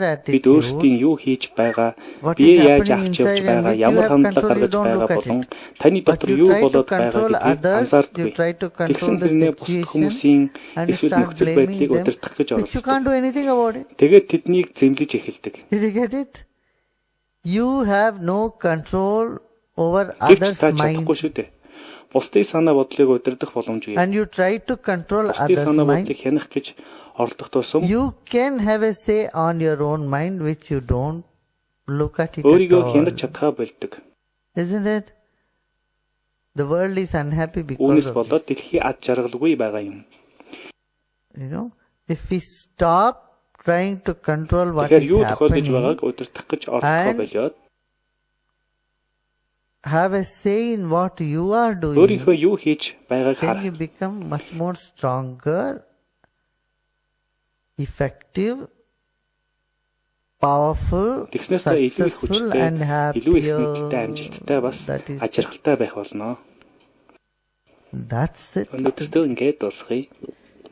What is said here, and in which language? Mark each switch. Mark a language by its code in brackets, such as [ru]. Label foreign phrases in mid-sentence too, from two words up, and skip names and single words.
[mn] Бид [en] attitude. [mn] өөрсдийн юу хийж байгаа, [en] What [mn] бие [en] is [mn] яаж [en] happening [mn] авч явж [en] inside and [mn] байгаа, [en] which you [mn] ямар [en] have [mn] хандлага [en] control, you [mn] гаргаж [en] don't [mn] байгаа [en] look at [mn] болон [en] it. [mn] таны [en] But [mn] дотор [en] you [mn] юу [en] try to [mn] болоод байгаа [en] control [mn] гэдгийг [en] others, [mn] анзаардаггүй. [en] you try to control [mn] Тэгсэн [en] the [mn] тэрнээ бусад [en] situation [mn] хүмүүсийн [en] and [mn] эсвэл [en] start [mn] нөхцөл [en] blaming [mn] байдлыг [en] them, [mn] удирдах гэж [en] which you [mn] оролддог. [en] can't do anything about it. [mn] Тэгээд тэднийг зэмлэж эхэлдэг. [en] Did you get it? You have no control over [mn] Гэвч [en] others' [mn] та [en] mind, [mn] чадахгүй шүү дээ. Бусдын санаа бодлыг удирдах боломжгүй. [en] and you try to control [mn] Бусдын [en] others' [mn] санаа [en] mind. [mn] бодлыг хянах гэж оролдох тусам [en] You can have a say on your own mind, which you don't look at it at [mn] өөрийгөө [en] all. [mn] хянаж чадхаа болдог. [en] Isn't it? The world is unhappy because [mn] Үүнээс [en] of [mn] болоод [en] this. [mn] дэлхий ад жаргалгүй байгаа юм. [en] If we stop trying to control what [mn] Тэгэхээр [en] is [mn] юу тохиолдож [en] happening, [mn] байгааг удирдах гэж оролдохоо [en] And [mn] болоод [en] have a say in what you are doing, [mn] өөрийнхөө юу хийж байгааг [en] then you [mn] харах. [en] become much more stronger, effective, powerful, [mn] Тэгснээс та илүү их [en] successful, [mn] хүчтэй, [en] and [mn] илүү их мэдлэлтэй, [en] happier. [mn] амжилттай бас [en] That is [mn] ажиргалтай байх болно. [en] That's it. [mn] Өнөөдөртөө ингээд дуусгая.